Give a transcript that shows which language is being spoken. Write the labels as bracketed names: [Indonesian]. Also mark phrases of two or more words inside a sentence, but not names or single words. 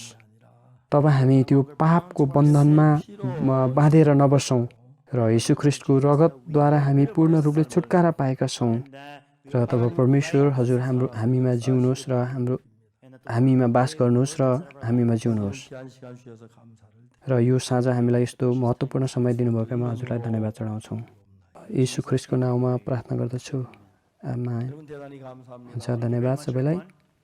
[Nepali] तब हामी त्यो पापको बन्धनमा बाँधेर नबसौँ र येशू ख्रीष्टको रगतद्वारा हामी पूर्ण रूपले छुटकारा पाएका छौँ। र तब परमेश्वर हजुर हामीमा जिउनुहोस् र हामीमा बास गर्नुहोस् र हामीमा जिउनुहोस्। [Korean] 귀한 시간 주셔서 감사를 [Nepali] र यो साँझ हामीलाई यस्तो महत्त्वपूर्ण समय दिनुभएकोमा हजुरलाई धन्यवाद चढाउँछौँ। येशू ख्रीष्टको नाउँमा प्रार्थना गर्दछु। आमेन। [Korean] 여러분 대단히 감사합니다. [Nepali] हुन्छ, धन्यवाद सबैलाई।